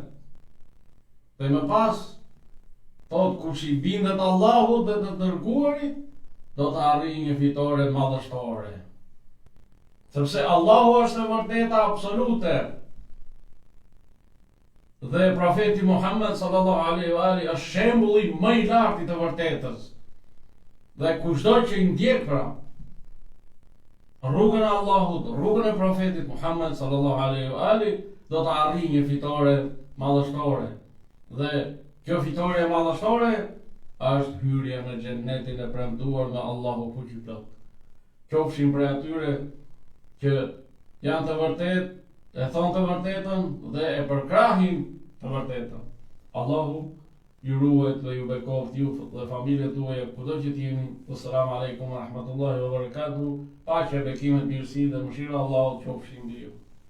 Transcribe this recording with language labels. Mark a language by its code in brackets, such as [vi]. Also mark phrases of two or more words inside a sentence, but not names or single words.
[sq] Dhe më pas thot: kush i bindet Allahut dhe të dërguarit, do të arrijë një fitore madhështore. Sepse Allahu është e vërteta absolute. Dhe profeti Muhammed [ar] صلى الله عليه وآله [sq] është shembulli më i lartë i të vërtetës. Dhe kushdo që i ndjek pra rrugën e Allahut, rrugën e profetit Muhammed [ar] صلى الله عليه وآله, [sq] do të arrijë një fitore madhështore. Dhe kjo fitore madhështore është hyrja në xhennetin e premtuar nga Allahu fuqiplot. Qofshin prej atyre që janë të vërtetë, e thonë të vërtetën dhe e përkrahin të vërtetën. Allahu ju ruhet dhe ju bekoft ju dhe familjet tuaja kudo që t'jeni. [ar] السلام عليكم ورحمة الله وبركاته. [sq] Paqja, bekimet, mirësi dhe mëshira e Allahut qofshin mbi ju.